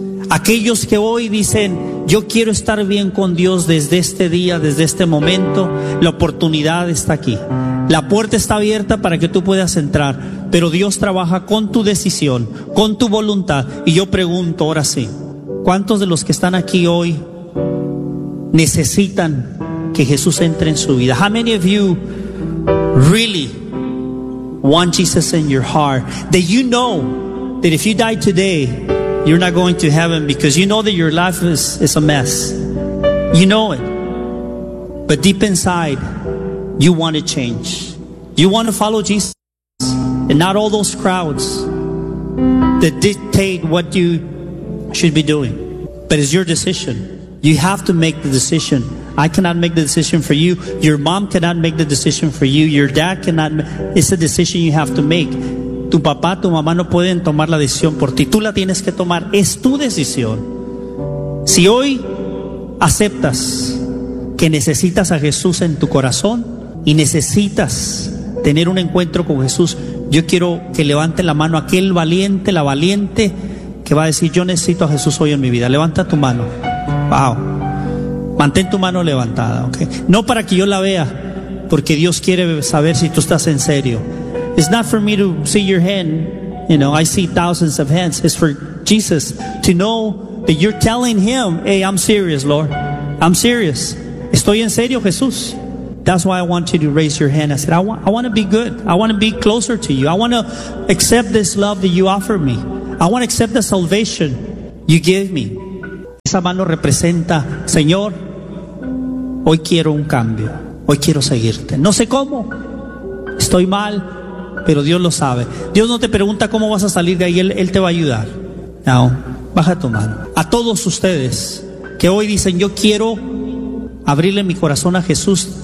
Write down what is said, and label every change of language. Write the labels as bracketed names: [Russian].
[Spanish] Aquellos que hoy dicen: yo quiero estar bien con Dios desde este día, desde este momento, la oportunidad está aquí. La puerta está abierta para que tú puedas entrar, pero Dios trabaja con tu decisión, con tu voluntad. Y yo pregunto ahora sí: ¿cuántos de los que están aquí hoy necesitan que Jesús entre en su vida? [English] How many of you really want Jesus in your heart? That you know that if you die today, you're not going to heaven, because you know that your life is a mess. You know it. But deep inside, you want to change. You want to follow Jesus and not all those crowds that dictate what you should be doing. But it's your decision. You have to make the decision. I cannot make the decision for you. Your mom cannot make the decision for you. Your dad cannot. It's a decision you have to make. [Spanish] Tu papá, tu mamá no pueden tomar la decisión por ti. Tú la tienes que tomar. Es tu decisión. Si hoy aceptas que necesitas a Jesús en tu corazón y necesitas tener un encuentro con Jesús, yo quiero que levante la mano aquel valiente, la valiente, que va a decir: yo necesito a Jesús hoy en mi vida. Levanta tu mano. Wow. Mantén tu mano levantada, ¿okay? No para que yo la vea, porque Dios quiere saber si tú estás en serio. [English] It's not for me to see your hand, you know, I see thousands of hands. It's for Jesus to know that you're telling Him, hey, I'm serious, Lord. I'm serious. [Spanish] Estoy en serio, Jesús. [English] That's why I want you to raise your hand. I said, I want to be good. I want to be closer to you. I want to accept this love that you offer me. I want to accept the salvation You give me. [Spanish] Esa mano representa, Señor, hoy quiero un cambio. Hoy quiero seguirte. No sé cómo. Estoy mal, pero Dios lo sabe. Dios no te pregunta cómo vas a salir de ahí. Él te va a ayudar. No, baja tu mano. A todos ustedes que hoy dicen, yo quiero abrirle mi corazón a Jesús.